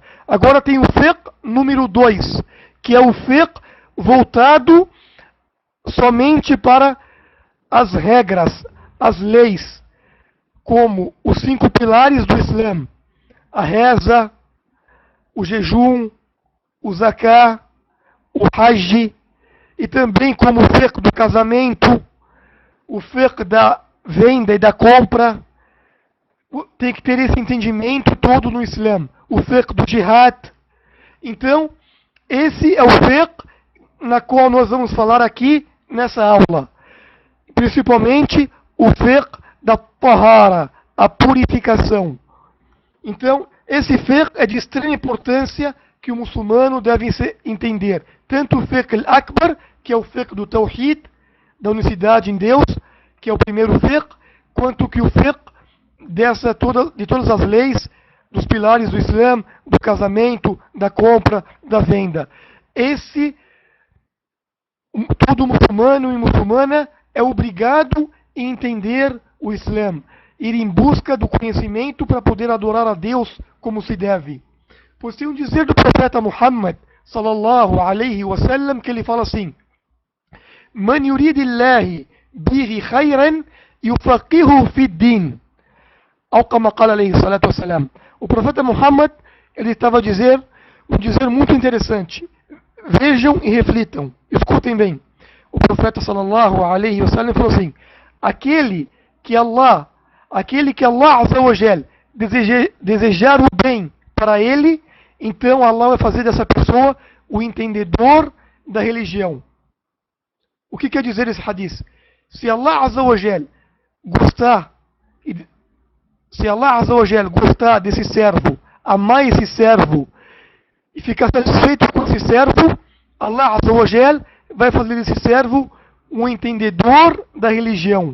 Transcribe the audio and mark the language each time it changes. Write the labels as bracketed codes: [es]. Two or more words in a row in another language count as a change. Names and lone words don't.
[pt] Agora tem o fiqh número 2, que é o fiqh voltado somente para as regras, as leis, como os 5 pilares do Islã: a reza, o jejum, o zakah, o hajj, e também como o fiqh do casamento, o fiqh da venda e da compra. Tem que ter esse entendimento todo no Islã. O fiqh do jihad. Então, esse é o fiqh na qual nós vamos falar aqui nessa aula. Principalmente o fiqh da tahara, a purificação. Então, esse fiqh é de extrema importância que o muçulmano deve entender. Tanto o [ar] الفقه الأكبر, [pt] que é o fiqh do tawhid, da unicidade em Deus, que é o primeiro fiqh, quanto que o fiqh de todas as leis, dos pilares do Islã, do casamento, da compra, da venda. Todo muçulmano e muçulmana é obrigado a entender o Islã, ir em busca do conhecimento para poder adorar a Deus como se deve. Pois tem um dizer do profeta Muhammad, [ar] صلى الله عليه وسلم, [pt] que ele fala assim: [ar] من يرد الله به خيرا يفقهه في الدين. [pt] Ou como [ar] قال عليه الصلاة والسلام. [pt] O profeta Muhammad, ele estava a dizer um dizer muito interessante. Vejam e reflitam. Escutem bem. O profeta [ar] صلى الله عليه وسلم [pt] falou assim: aquele que Allah [ar] عز وجل [pt] desejar o bem para ele, então Allah vai fazer dessa pessoa o entendedor da religião. O que quer dizer esse hadith? Se Allah [ar] عز وجل [pt] gostar desse servo, amar esse servo e ficar satisfeito com esse servo, Allah [ar] عز وجل [pt] vai fazer desse servo um entendedor da religião.